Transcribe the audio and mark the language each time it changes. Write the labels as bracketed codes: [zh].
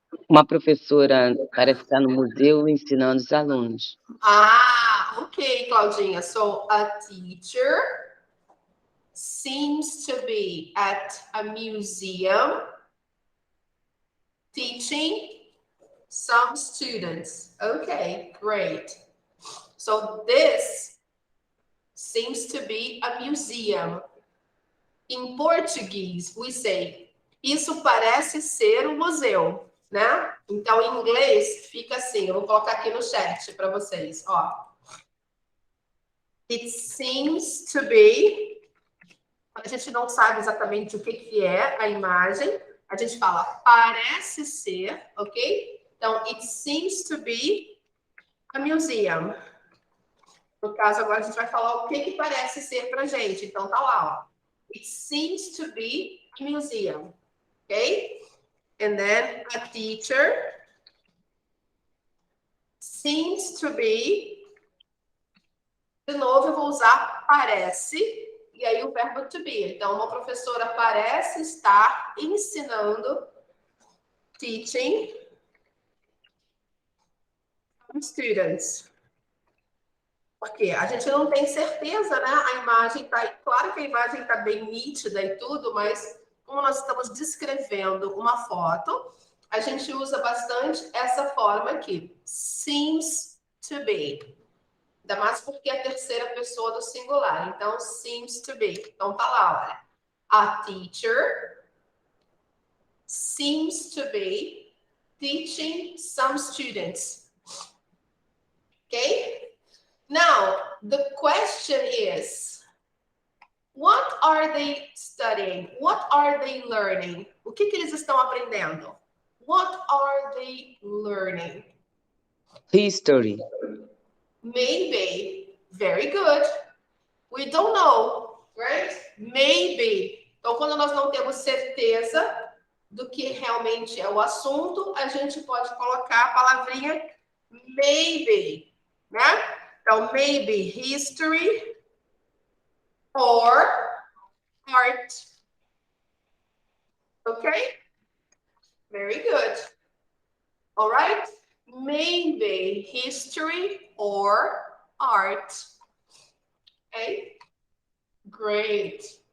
[pt] uma professora parece estar no museu ensinando os alunos. [en] Ah, okay, Claudinha. So a teacher seems to be at a museum teaching some students. Okay, great. So this seems to be a museum. In Portuguese, we say, [pt] isso parece ser um museu, né? Então, em inglês, fica assim, eu vou colocar aqui no chat para vocês, ó. [en] It seems to be... [pt] A gente não sabe exatamente o que é a imagem, a gente fala parece ser, ok? [en] Então, it seems to be a museum. [pt] No caso, agora a gente vai falar o que parece ser pra gente. Então, tá lá, ó. [en] It seems to be a museum, ok? And then a teacher seems to be... [pt] De novo, eu vou usar parece, e aí o verbo to be. Então, uma professora parece estar ensinando, [en] teaching students. [pt] Porque a gente não tem certeza, né? A imagem tá... Claro que a imagem está bem nítida e tudo, mas como nós estamos descrevendo uma foto, a gente usa bastante essa forma aqui. [en] Seems to be. [pt] Ainda mais porque é a terceira pessoa do singular. Então, [en] seems to be. [pt] Então, tá lá, olha. [en] A teacher seems to be teaching some students. Okay? Now, the question is, what are they studying? What are they learning? [pt] O que eles estão aprendendo? [en] What are they learning? History. Maybe. Very good. We don't know. Right? Maybe. [pt] Então, quando nós não temos certeza do que realmente é o assunto, a gente pode colocar a palavrinha maybe, né? [en] Então, maybe history or art. Okay? Very good. All right? Maybe history or art. Okay? Great.